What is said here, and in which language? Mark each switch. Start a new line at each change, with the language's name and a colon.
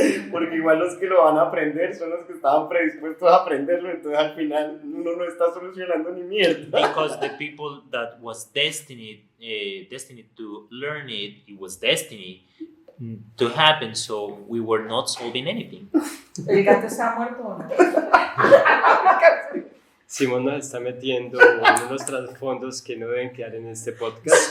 Spanish: Porque igual los que lo van a aprender son los que estaban predispuestos a aprenderlo, entonces al final uno no está solucionando ni mierda.
English: Because the people that was destined to learn it, it was destiny. to happen, so we were not solving anything.
Spanish: ¿El gato está muerto o no? Simón nos está metiendo en unos trasfondos que no deben quedar en este podcast.